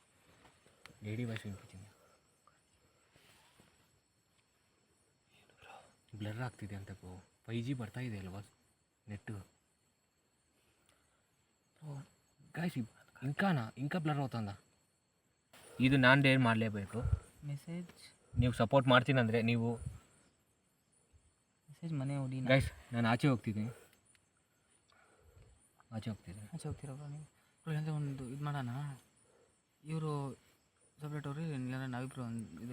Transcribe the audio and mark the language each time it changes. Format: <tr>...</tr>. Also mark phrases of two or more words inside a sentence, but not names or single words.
<te>లేడీ వాయిస్ వినిపించిందా?</te> <kn>ಬ್ಲರ್ ಆಗ್ತಿದೆ ಅಂತ ಬ್ರೋ. 5G ಬರ್ತಾ ಇದೆ ಅಲ್ವಾ</kn> <te>నెట్ గైస్ ఇంకా బ్లర్ అవుతుందా?</te> <kn>ಇದು ನಾನು ಡೇರ್ ಮಾಡಲೇಬೇಕು. ಮೆಸೇಜ್ ನೀವು ಸಪೋರ್ಟ್ ಮಾಡ್ತೀನಂದರೆ ನೀವು ಮೆಸೇಜ್ ಮನೆ ಹೊಡಿ. ಗೈಸ್ ನಾನು ಆಚೆ ಹೋಗ್ತಿದ್ದೀನಿ. ಆಚೆ ಹೋಗ್ತೀರಾ ಬ್ರೋ ನೀವು? ಬ್ರೋ ಅಂದರೆ ಒಂದು ಇದು ಮಾಡೋಣ, ಇವರು ಸಪ್ರೇಟ್ ಅವ್ರಿ ಇಲ್ಲ ನಾವಿಬ್ರು ಇದು</kn>